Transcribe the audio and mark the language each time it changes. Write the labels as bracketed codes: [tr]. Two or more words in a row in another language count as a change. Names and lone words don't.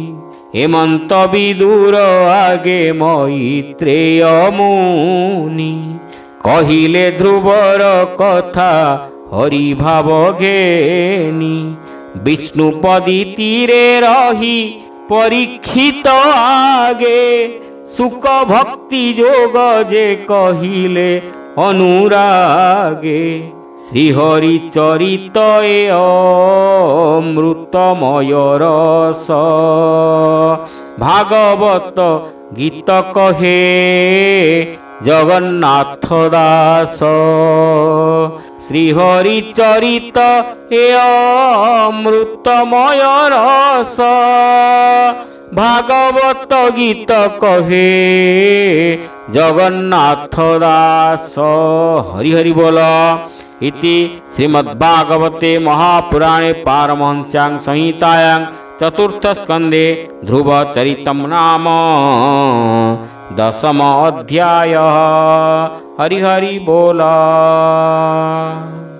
[or] ହେମନ୍ତ ବିଦୁର ଆଗେ ମୈତ୍ରେୟ ମୁନି, କହିଲେ ଧ୍ରୁବର କଥା ହରି ଭାବ ଘେନି। ବିଷ୍ଣୁପଦୀ ତୀରେ ରହି ପରୀକ୍ଷିତ ଆଗେ, ସୁଖ ଭକ୍ତି ଯୋଗ ଯେ କହିଲେ ଅନୁରାଗେ। ଶ୍ରୀହରି ଚରିତ ଏ ଅମୃତମୟ ରସ ଭାଗବତ ଗୀତ କହେ ଜଗନ୍ନାଥ ଦାସ ଶ୍ରୀହରି ଚରିତ ଏ ଅମୃତମୟ ରସ ଭାଗବତ ଗୀତ କହେ ଜଗନ୍ନାଥ ଦାସ। ହରି ହରି ବୋଲ। [sa] इति श्रीमद्भागवते महापुराणे पारमहंस्यां संहितायां चतुर्थ स्कंदे ध्रुव चरितम नाम 10 अध्यायः। [or] ହରି ହରି ବୋଲ।